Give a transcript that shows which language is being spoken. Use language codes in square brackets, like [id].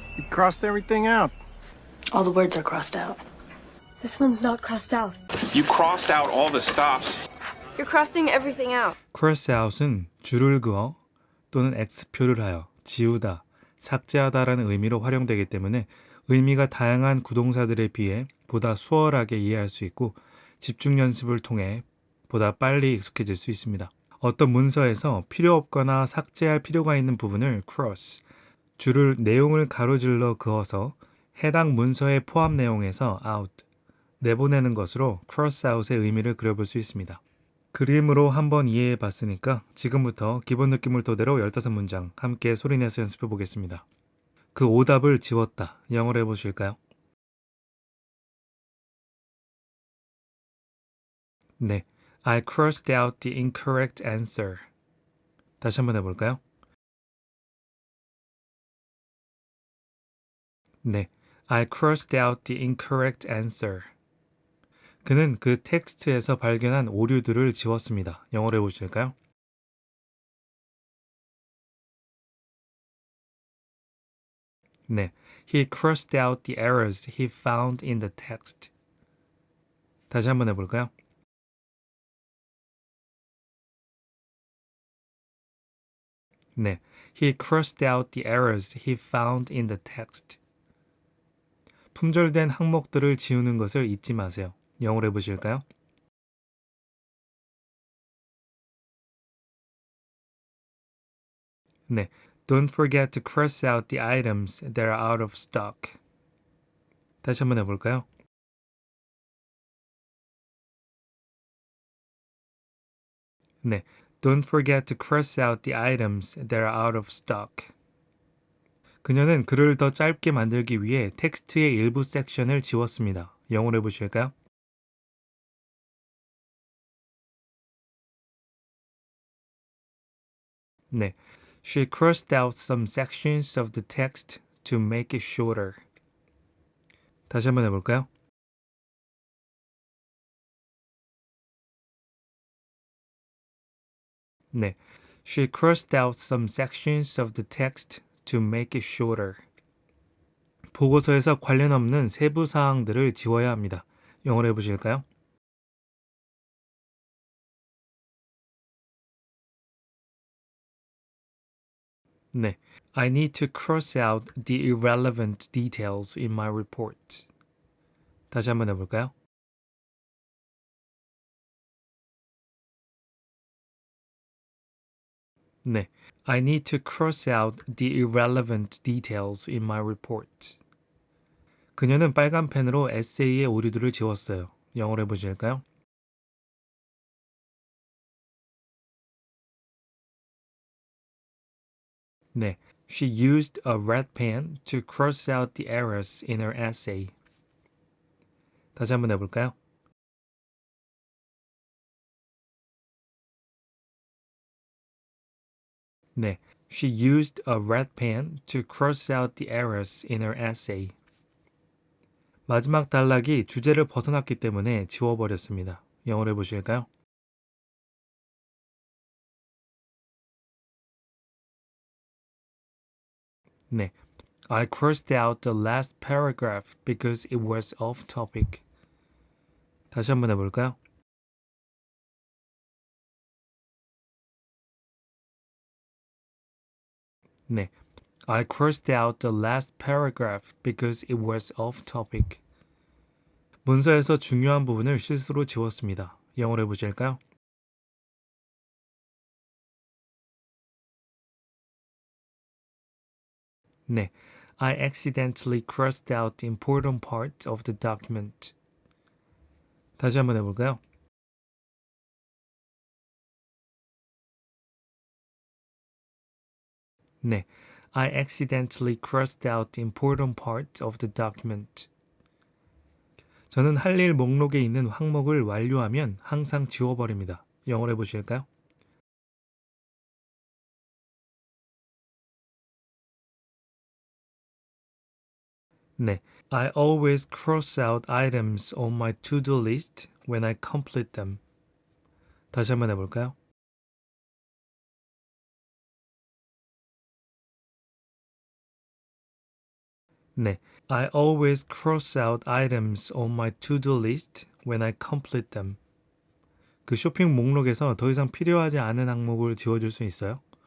[en] You crossed everything out. All the words are crossed out. This one's not crossed out. You crossed out all the stops. You're crossing everything out. [ko] cross out은 줄을 그어 또는 X표를 하여 지우다, 삭제하다라는 의미로 활용되기 때문에 의미가 다양한 구동사들에 비해 보다 수월하게 이해할 수 있고 집중 연습을 통해 보다 빨리 익숙해질 수 있습니다. 어떤 문서에서 필요 없거나 삭제할 필요가 있는 부분을 cross, 줄을 내용을 가로질러 그어서 해당 문서의 포함 내용에서 out, 내보내는 것으로 cross out의 의미를 그려볼 수 있습니다. 그림으로 한번 이해해 봤으니까 지금부터 기본 느낌을 토대로 15문장 함께 소리내서 연습해 보겠습니다. 그 오답을 지웠다. 영어로 해보실까요? 네, [en] I crossed out the incorrect answer. [ko] 다시 한번 해볼까요? 네, [en] I crossed out the incorrect answer. [ko] 그는 그 텍스트에서 발견한 오류들을 지웠습니다. 영어로 해보실까요? 네, [en] he crossed out the errors he found in the text. [ko] 다시 한번 해볼까요? 네, [en] he crossed out the errors he found in the text. [ko] 품절된 항목들을 지우는 것을 잊지 마세요. 영어로 해보실까요? 네, [en] don't forget to cross out the items that are out of stock. [ko] 다시 한번 해볼까요? 네, [en] don't forget to cross out the items that are out of stock. [ko] 그녀는 글을 더 짧게 만들기 위해 텍스트의 일부 섹션을 지웠습니다. 영어로 해보실까요? 네, [en] she crossed out some sections of the text to make it shorter. [ko] 다시 한번 해볼까요? 네, [en] she crossed out some sections of the text to make it shorter. [ko] 보고서에서 관련 없는 세부 사항들을 지워야 합니다. 영어로 해보실까요? 네, [en] I need to cross out the irrelevant details in my report. [ko] 다시 한번 해볼까요? 네, [en] I need to cross out the irrelevant details in my report. [ko] 그녀는 빨간 펜으로 에세이의 오류들을 지웠어요. 영어로 해보실까요? 네, [en] she used a red pen to cross out the errors in her essay. [ko] 다시 한번 해볼까요? 네, [en] she used a red pen to cross out the errors in her essay. [ko] 마지막 단락이 주제를 벗어났기 때문에 지워버렸습니다. 영어로 해보실까요? 네, [en] I crossed out the last paragraph because it was off topic. [ko] 다시 한번 해볼까요? 네, [en] I crossed out the last paragraph because it was off topic. [ko] 문서에서 중요한 부분을 실수로 지웠습니다. 영어로 해보실까요? 네, [en] I accidentally crossed out the important part of the document. [ko] 다시 한번 해볼까요? 네, [en] I accidentally crossed out the important part of the document. [ko] 저는 할 일 목록에 있는 항목을 완료하면 항상 지워버립니다. 영어로 해보실까요? 네, [en] I always cross out items on my to-do list when I complete them. [ko] 다시 한번 해볼까요? 네. [en] I always cross out items on my to-do list when I complete them. [ko] 그 쇼핑 목록에서 더 이상 필요하지 않은 항목을 지워줄 수 있어요?